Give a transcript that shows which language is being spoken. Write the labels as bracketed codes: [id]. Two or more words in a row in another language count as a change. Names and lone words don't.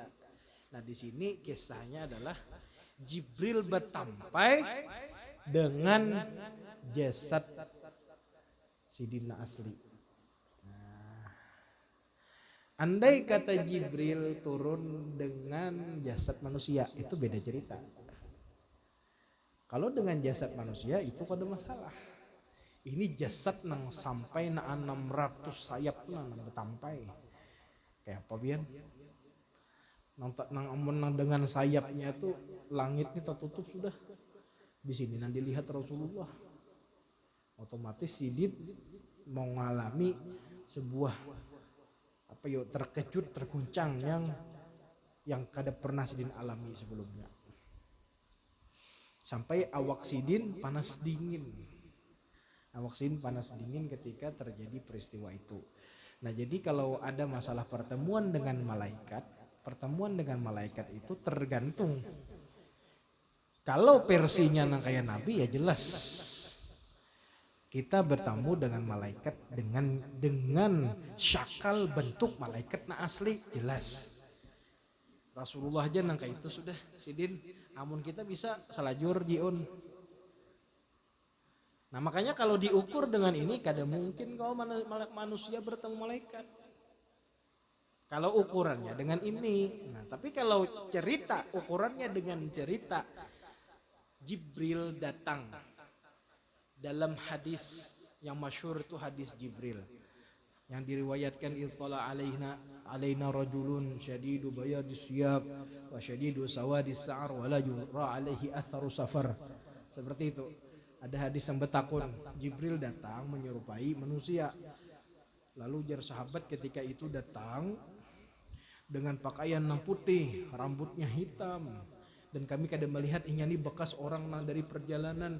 [id] Nah, di sini kisahnya adalah Jibril bertampai dengan jasad Sidin asli. Andai kata Jibril turun dengan jasad manusia, itu beda cerita. Kalau dengan jasad manusia itu ada masalah. [bjn] Ini jasad nang sampai na 600 sayap nang bertampai. Kayak apa bian? Nang dengan sayapnya tuh langit ini tertutup sudah. [id] Di sini nang dilihat Rasulullah. Otomatis Sidin mau mengalami sebuah terkejut, terguncang yang kada pernah Sidin alami sebelumnya. [bjn] Sampai awak Sidin panas dingin. Awak Sidin panas dingin ketika terjadi peristiwa itu. [id] Nah, jadi kalau ada masalah pertemuan dengan malaikat itu tergantung. [bjn] Kalau versinya nang kayak Nabi ya jelas. [id] Kita bertemu dengan malaikat dengan syakal bentuk malaikat na asli jelas. [bjn] Rasulullah aja nang kayak itu sudah Sidin, amun kita bisa salajur jiun. [id] Nah makanya kalau diukur dengan ini kada mungkin kau manusia bertemu malaikat. Kalau ukurannya dengan ini. Nah tapi kalau cerita ukurannya dengan cerita Jibril datang. Dalam hadis yang masyhur itu hadis Jibril yang diriwayatkan [ar] اطلع علينا رجل شديد بياض الثياب وشديد سواد الشعر ولا يرى عليه أثر السفر. [id] Seperti itu. Ada hadis yang bertakun Jibril datang menyerupai manusia. Lalu jar sahabat ketika itu datang dengan pakaian yang putih, rambutnya hitam, dan kami kadang melihat ini bekas orang dari perjalanan.